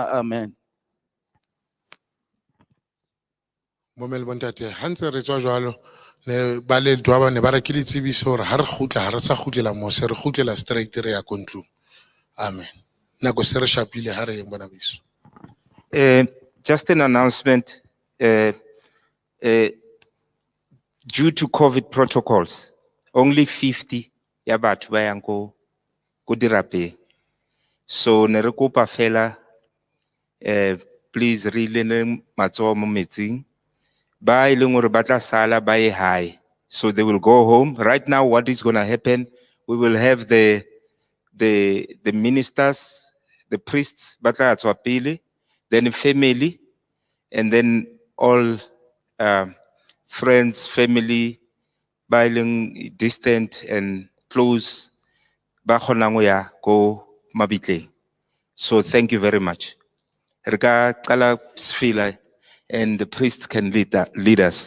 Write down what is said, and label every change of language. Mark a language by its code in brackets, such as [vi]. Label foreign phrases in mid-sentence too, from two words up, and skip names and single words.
[en] Amen. [st] Bomme le bontate, ha ntse re tswa jwalo ne ba Ledwaba ne ba re ke le tsebiso hore ha re kgutla ha re sa kgutlela mose, re kgutlela straight re ya ko ntlong. [en] Amen. [st] Nako se re shapile ha re yeng bona beso. [en] Just an announcement. Due to COVID protocols, only 50 [st] ya batho ba yang ko dirapeng. So ne re kopa fela please re ileng matsoho mo metsing, ba ileng hore ba tla sala ba ye hae, [en] so they will go home. Right now what is going to happen, we will have the ministers, the priests [st] ba tla tswa pele, [en] then family, and then all friends, family, [st] ba ileng [en] distant and close [st] ba kgonang ho ya ko mabitleng. [en] So thank you very much. [zu] Rika qala sfila [en] and the priests can lead us.